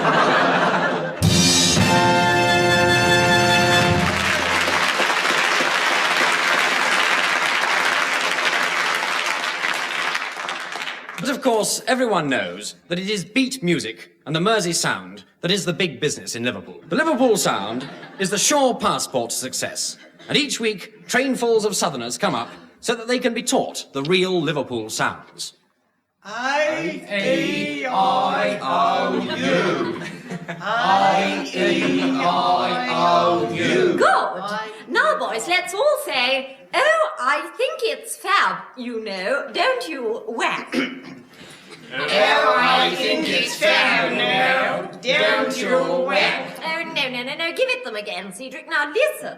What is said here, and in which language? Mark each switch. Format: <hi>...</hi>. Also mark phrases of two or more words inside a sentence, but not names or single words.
<en>But of course, everyone knows that it is beat music and the Mersey sound that is the big business in Liverpool. The Liverpool sound is the sure passport to success. And each week, trainfuls of southerners come up so that they can be taught the real Liverpool sounds. I-E-I-O-U. I-E-I-O-U. Good. Now, boys, let's all say, oh, I think it's fab, you know, don't you, whack? Oh, I think it's fab now, don't you, whack? Oh, no, give it them again, Cedric. Now, listen.</en>